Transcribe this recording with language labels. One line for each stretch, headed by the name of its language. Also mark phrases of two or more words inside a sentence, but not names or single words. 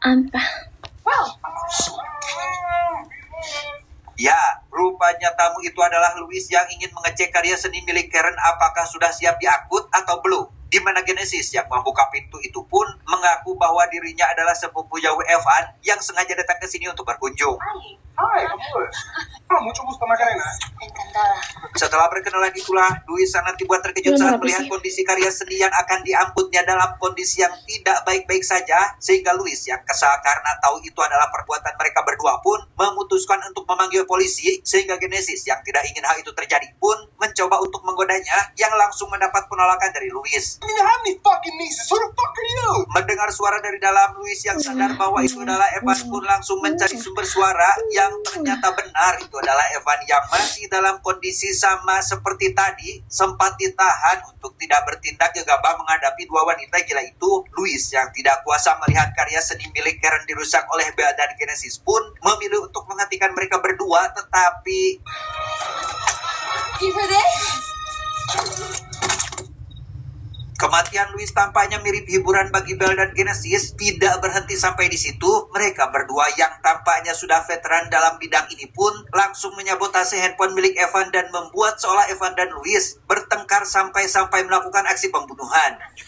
Indonesian: Ya, rupanya tamu itu adalah Louis yang ingin mengecek karya seni milik Karen apakah sudah siap diangkut atau belum. Di mana Genesis yang membuka pintu itu pun mengaku bahwa dirinya adalah sepupu jauh Evan yang sengaja datang ke sini untuk berkunjung.
Spanish: Ay, ¿cómo es? Mucho gusto, Macarena. Encantada.
Indonesian: Setelah berkenalan itulah, Louis sangat dibuat terkejut saat melihat kondisi karya seni yang akan diangkutnya dalam kondisi yang tidak baik-baik saja, sehingga Louis yang kesal karena tahu itu adalah perbuatan mereka berdua pun memutuskan untuk memanggil polisi, sehingga Genesis yang tidak ingin hal itu terjadi pun mencoba untuk menggodanya yang langsung mendapat penolakan dari Louis.
English: I have any fucking nieces. Who the fuck are you?
Indonesian: Mendengar suara dari dalam, Louis yang sadar bahwa itu adalah Evan pun langsung mencari sumber suara yang ternyata benar itu adalah Evan yang masih dalam kondisi sama seperti tadi, sempat ditahan untuk tidak bertindak gegabah menghadapi dua wanita gila itu. Louis yang tidak kuasa melihat karya seni milik Karen dirusak oleh Bel dan Genesis pun memilih untuk menghentikan mereka berdua, tetapi
English: You for this?
Indonesian: kematian Louis tampaknya mirip hiburan bagi Bel dan Genesis. Tidak berhenti sampai di situ, mereka berdua yang tampaknya sudah veteran dalam bidang ini pun langsung menyabotase handphone milik Evan dan membuat seolah Evan dan Louis bertengkar sampai melakukan aksi pembunuhan.